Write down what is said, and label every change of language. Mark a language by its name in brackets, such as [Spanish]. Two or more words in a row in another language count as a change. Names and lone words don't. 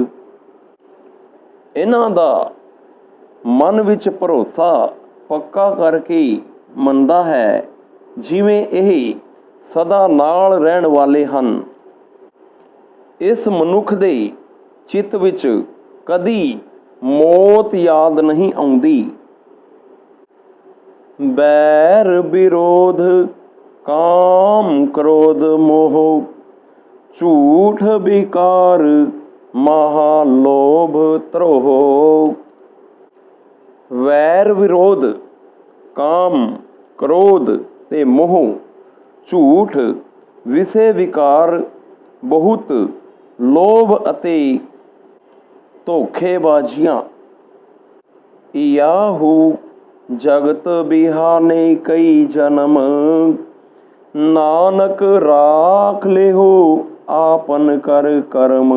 [Punjabi] ਇਹਨਾਂ ਦਾ ਮਨ ਵਿੱਚ ਭਰੋਸਾ ਪੱਕਾ ਕਰਕੇ ਮੰਨਦਾ ਹੈ ਜਿਵੇਂ ਇਹ ਸਦਾ ਨਾਲ ਰਹਿਣ ਵਾਲੇ ਹਨ। ਇਸ ਮਨੁੱਖ ਦੇ ਚਿੱਤ ਵਿੱਚ ਕਦੀ ਮੌਤ ਯਾਦ ਨਹੀਂ ਆਉਂਦੀ। ਬੈਰ ਬਿਰੋਧ ਕਾਮ ਕ੍ਰੋਧ ਮੋਹ ਝੂਠ ਬਿਕਾਰ ਮਹਾਲੋਭ ਧ੍ਰੋਹ। ਵੈਰ ਵਿਰੋਧ, ਕਾਮ, ਕ੍ਰੋਧ ਤੇ ਮੋਹ, ਝੂਠ, ਵਿਸੇ ਵਿਕਾਰ, ਬਹੁਤ, ਲੋਭ ਅਤੇ ਧੋਖੇਬਾਜ਼ੀਆਂ। ਯਾਹੂ ਜਗਤ ਬਿਹਾਨੇ ਕਈ ਜਨਮ, ਨਾਨਕ ਰਾਖ ਲਿਹੋ ਆਪਨ ਕਰ ਕਰਮ।